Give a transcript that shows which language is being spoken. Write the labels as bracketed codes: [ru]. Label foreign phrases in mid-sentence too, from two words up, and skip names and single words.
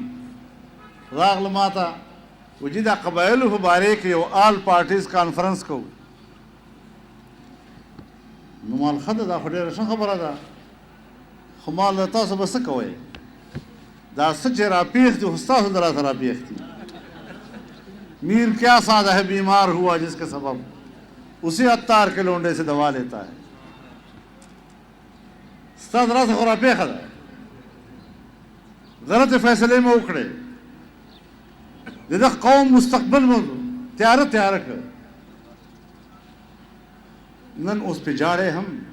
[ps] راغله ماته وجې دا قبایلو په باره کې یو [en] all parties conference [ps] کوو. نو مال ښه ده, دا خو ډېره ښه خبره ده, خو مال تاسو به څه کوئ؟ دا څه چې راپېښ دي خو ستاسو د راسه راپېښ دي. [ur] میر کیا سادہ ہے بیمار ہوا جس کے سبب اسی عطار کے لونڈے سے دوا لیتا ہے. [ps] ستاسو راسه خو راپېښه ده, غلط فیصلې مې وکړې, د دغه قوم مستقبل مې تیاره تیاره کړ. نن اوس پې جاړې هم.